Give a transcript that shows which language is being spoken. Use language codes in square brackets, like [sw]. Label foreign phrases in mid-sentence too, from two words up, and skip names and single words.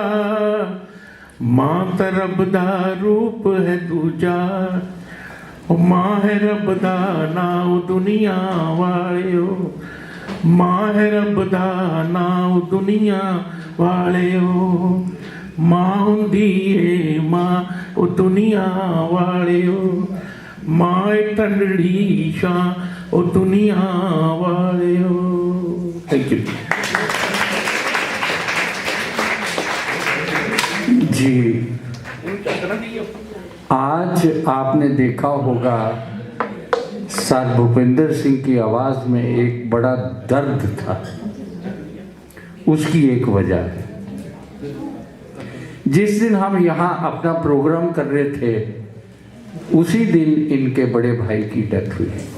[pa] ਮਾਂ ਤਾਂ ਰੱਬ ਦਾ ਰੂਪ ਹੈ ਦੂਜਾ ਹੋ ਮਾਂ ਹੈ ਰੱਬ ਦਾ ਨਾਉਂ ਦੁਨੀਆ ਵਾਲਿਓ ਮਾਂ ਹੈ ਰੱਬ ਦਾ ਨਾਉਂ ਦੁਨੀਆ ਵਾਲਿਓ ਮਾਂ ਹੁੰਦੀ ਹੈ ਮਾਂ ਓ ਦੁਨੀਆ ਵਾਲਿਓ ਮਾਂ ਠੰਡੜੀ ਛਾਂ ਓ ਦੁਨੀਆ ਵਾਲਿਓ। [en] thank you [hi] जी। आज आपने देखा होगा सर भूपेंद्र सिंह की आवाज़ में एक बड़ा दर्द था। उसकी एक वजह है, जिस दिन हम यहाँ अपना प्रोग्राम कर रहे थे उसी दिन इनके बड़े भाई की डेथ हुई।